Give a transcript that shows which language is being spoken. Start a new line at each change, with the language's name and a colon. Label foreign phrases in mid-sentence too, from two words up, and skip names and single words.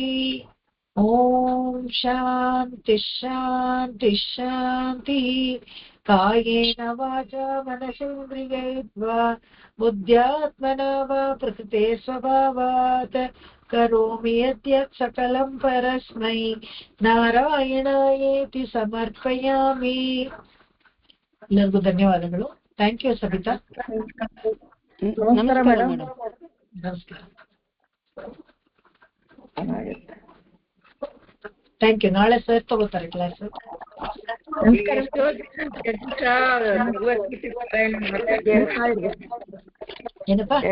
Sanskrit: ಓಂ ಶಾಂತಿ ಶಾಂತಿ ಶಾಂತಿ. ಕಾಯೇನ ವಾಚಾ ಮನಸೇಂದ್ರಿಯೈರ್ವಾ ಬುದ್ಧ್ಯಾತ್ಮನಾ ವಾ ಪ್ರಕೃತೆ ಸ್ವಭಾವಾತ್ ಕರೋಮಿ ಯದ್ಯತ್ ಸಕಲಂ ಪರಸ್ಮೈ ನಾರಾಯಣಾಯೇತಿ ಸಮರ್ಪಯಾಮಿ.
Kannada: ಎಲ್ಲರಿಗೂ ಧನ್ಯವಾದಗಳು.
English: thank you
Kannada: ಸಬಿತಾ. ನಮಸ್ಕಾರ ಮೇಡಮ್. ನಮಸ್ಕಾರ.
English: thank you.
Kannada: ನಾಳೆ ಸರ್ ತಗೋತಾರೆ ಕ್ಲಾಸ್. ಏನಪ್ಪಾ